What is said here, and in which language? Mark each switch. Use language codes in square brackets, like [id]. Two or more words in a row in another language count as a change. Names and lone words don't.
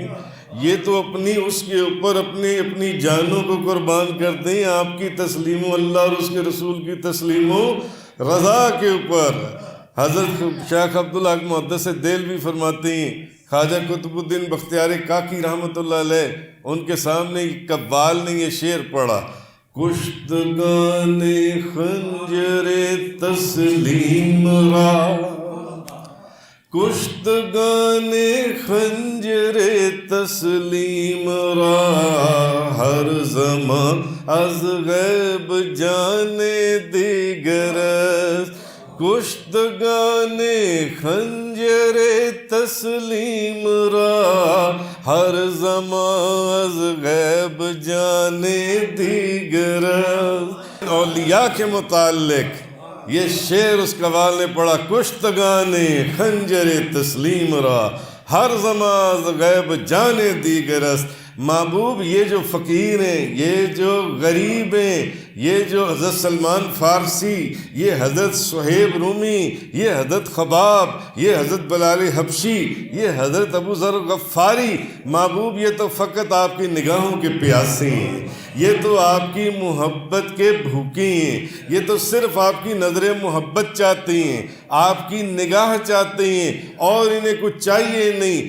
[ur] یہ تو اپنی اس کے اوپر اپنی جانوں کو قربان کر دیں آپ کی تسلیم و اللہ اور اس کے رسول کی تسلیم و رضا کے اوپر. حضرت شیخ عبدالحق محدث دہلوی فرماتے ہیں، خواجہ قطب الدین بختیار کاکی [ar] رحمۃ اللہ علیہ، [ur] ان کے سامنے قوال نے یہ شعر پڑھا، [fa] کشتگان خنجر تسلیم را، کشتگان خنجر تسلیم را، ہر زمان از غیب جانے دیگر است. کشتگان خنجر خنجر تسلیم را ہر زمان از غیب جانے دیگر [ur] اولیاء کے متعلق یہ شعر اس قوال نے پڑھا، [fa] کشتگان خنجر تسلیم را ہر زمان از غیب جانے دیگر است۔ [ur] محبوب یہ جو فقیر ہیں، یہ جو غریب ہیں، یہ جو حضرت سلمان فارسی، یہ حضرت صہیب رومی، یہ حضرت خباب، یہ حضرت بلال حبشی، یہ حضرت ابو ذر غفاری، محبوب یہ تو فقط آپ کی نگاہوں کے پیاسے ہیں، یہ تو آپ کی محبت کے بھوکے ہیں، یہ تو صرف آپ کی نظر محبت چاہتے ہیں، آپ کی نگاہ چاہتے ہیں، اور انہیں کچھ چاہیے نہیں۔